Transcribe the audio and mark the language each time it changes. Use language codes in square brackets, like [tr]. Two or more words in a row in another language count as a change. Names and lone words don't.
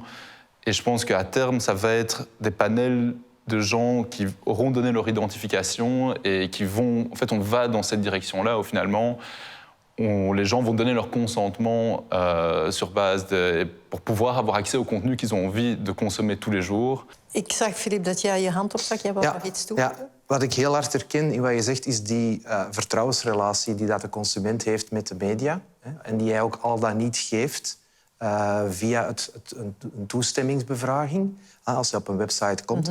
[fr] Et je pense qu'à terme, ça va être des panels de gens qui auront donné leur identification et qui vont... En fait, on va dans cette direction-là où finalement, les gens vont donner leur consentement sur base pour pouvoir avoir accès au contenu qu'ils ont envie de consommer tous les jours. [nl] Ik zag, Filip, dat jij je hand opstak. Jij wou nog iets toe? Ja, wat ik heel hard herken in wat je zegt, is die vertrouwensrelatie die dat de consument heeft met de media. En die hij ook al dan niet geeft via een toestemmingsbevraging, als je op een website komt.